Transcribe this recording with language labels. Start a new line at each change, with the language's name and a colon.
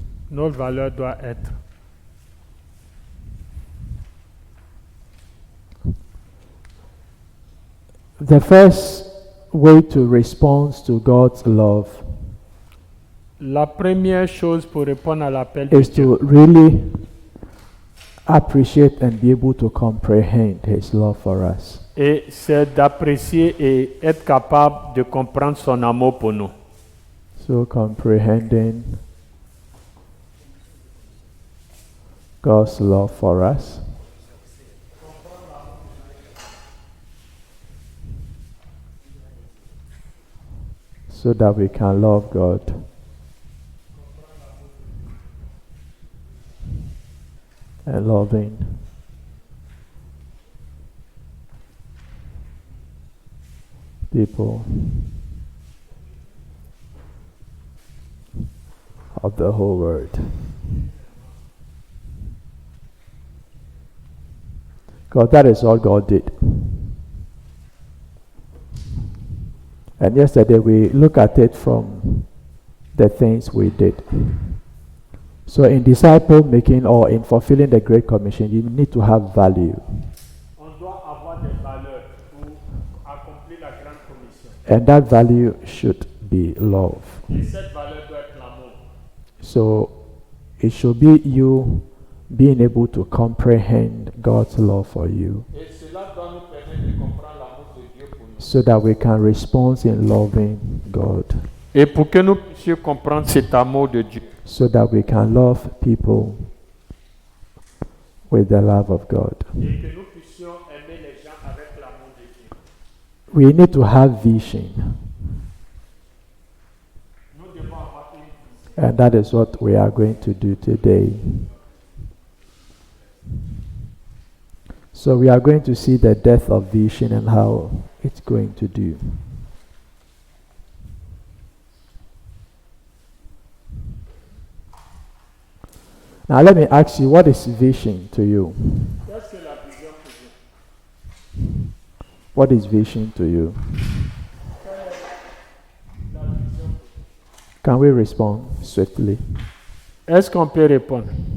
French: Notre valeur doit être
English: the first way to respond to God's love
French: la première chose pour répondre à l'appel de
English: is
French: Dieu.
English: to really appreciate and be able to comprehend His love for us.
French: Et c'est d'apprécier et être capable de comprendre son amour pour nous.
English: So comprehending God's love for us. So that we can love God. And loving people of the whole world. God, that is all God did. And yesterday we look at it from the things we did. So in disciple making or in fulfilling the Great Commission, you need to have value.
French: On doit avoir des valeurs pour accomplir la Grande Commission.
English: And that value should be love.
French: Et cette valeur doit être l'amour.
English: So it should be you being able to comprehend God's love for you.
French: Et cela doit nous permettre de comprendre l'amour de Dieu pour nous.
English: So that we can respond in loving God.
French: Et pour que nous puissions comprendre cet amour de Dieu.
English: So that we can love people with the love of God.
French: Et que nous puissions aimer les gens avec l'amour de Dieu.
English: We need to have vision.
French: Nous devons avoir une vision.
English: And that is what we are going to do today. So we are going to see the depth of vision and how it's going to do. Now let me ask you, what is vision to you?
French: Qu'est-ce que la vision pour Dieu?
English: What is vision to you?
French: La vision.
English: Can we respond swiftly?
French: Est-ce qu'on peut répondre?